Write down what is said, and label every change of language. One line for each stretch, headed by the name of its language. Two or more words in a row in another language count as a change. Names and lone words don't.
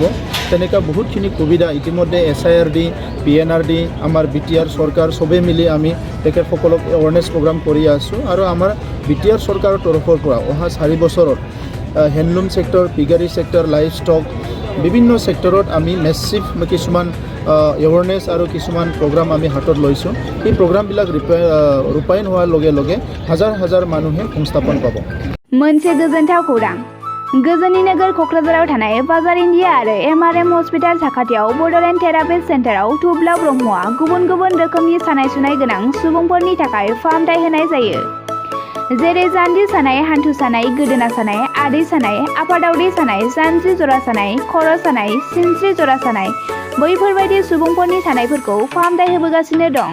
Assamese: তেনেকুৱা বহুতখিনি সুবিধা ইতিমধ্যে SIRD, PNRD, আমাৰ BTR চৰকাৰ চবেই মিলি আমি তেখেতসকলক
English: awareness program
Assamese: কৰি আছোঁ আৰু আমাৰ BTR চৰকাৰৰ তৰফৰ পৰা অহা 4 বছৰত
English: handloom sector, piggery sector, live stock
Assamese: বিভিন্ন ছেক্টৰত আমি মেছিভ কিছুমান এৱাৰনেছ আৰু কিছুমান প্ৰগ্ৰাম আমি হাতত লৈছোঁ। এই প্ৰগ্ৰামবিলাক ৰূপায়ণ হোৱাৰ লগে লগে হাজাৰ মানুহে সংস্থাপন পাব।
Bodo: मोनसे गोजोनथाव खौरां। गोजोननि नोगोर क'क्राझाराव थानाय बाजार इन्डिया आरो MRM हस्पिटाल साखाथियाव बड'लेण्ड थेरापिस्ट सेन्टाराव थुब्ला ब्रह्मआ गुबुन रोखोमनि सानाय सुनाय गोनां सुबुंफोरनि थाखाय फाहामथाय होनाय जायो। जेरै जान्जि सानाय, हान्थु सानाय, गोदोना सानाय, आदै सानाय, आफादावदै सानाय, जानजि जरा सानाय, खर' सानाय, सिनस्रि जरा सानाय, बैफोरबायदि सुबुंफोरनि सानायफोरखौ फाहामथाय होबोगासिनो दं।